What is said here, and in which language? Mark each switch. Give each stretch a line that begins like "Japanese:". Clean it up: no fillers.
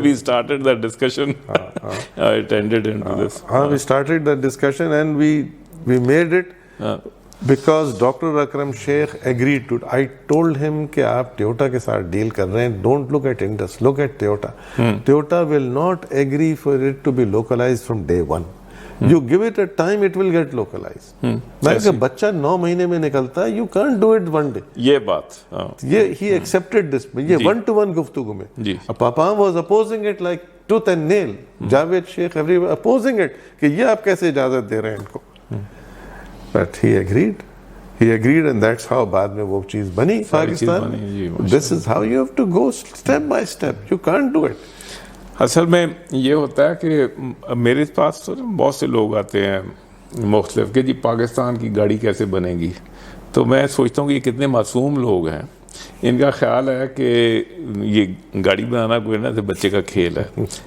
English: We started that discussion, it ended into this. We started that discussion and we made it because Dr. Akram Sheikh agreed to. I told him
Urdu: کہ آپ Toyota کے ساتھ deal کر رہے ہیں,
English: don't look at Indus, look at Toyota. Toyota will not agree for it to be localized from day one. You give it a time, it will get localized.
Urdu: میں کہ بچہ 9 مہینے میں نکلتا ہے,
English: you can't do it one day.
Urdu: یہ بات, یہ
English: he accepted this.
Urdu: یہ
English: one to one
Urdu: گفتگو میں.
English: Papam was opposing it like tooth and nail. Javed Sheikh, everyone opposing it
Urdu: کہ یہ آپ کیسے اجازت دے رہے ہیں ان کو.
English: But he agreed and that's how
Urdu: بعد میں وہ چیز بنی Pakistan.
English: This is how you have to go step by step. You can't do it.
Urdu: اصل میں یہ ہوتا ہے کہ میرے پاس تو بہت سے لوگ آتے ہیں مختلف کہ جی پاکستان کی گاڑی کیسے بنے گی, تو میں سوچتا ہوں کہ یہ کتنے معصوم لوگ ہیں. ان کا خیال ہے کہ یہ گاڑی بنانا کوئی نہ بچے کا کھیل ہے.